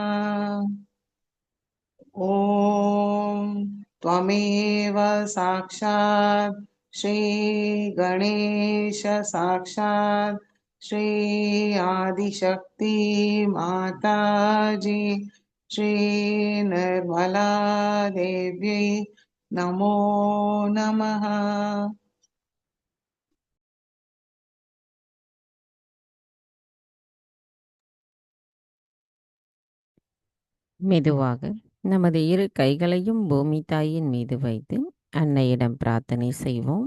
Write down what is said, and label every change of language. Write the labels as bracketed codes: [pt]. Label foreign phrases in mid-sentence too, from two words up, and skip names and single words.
[sa] ॐ त्वमेव साक्षात् श्रीगणेश साक्षात् श्री आदिशक्ति माताजी श्रीनिर्मला देव्यै नमो नमः। [ta] மெதுவாக நமது இரு கைகளையும் பூமி தாயின் மீது வைத்து அன்னையிடம் பிரார்த்தனை செய்வோம்.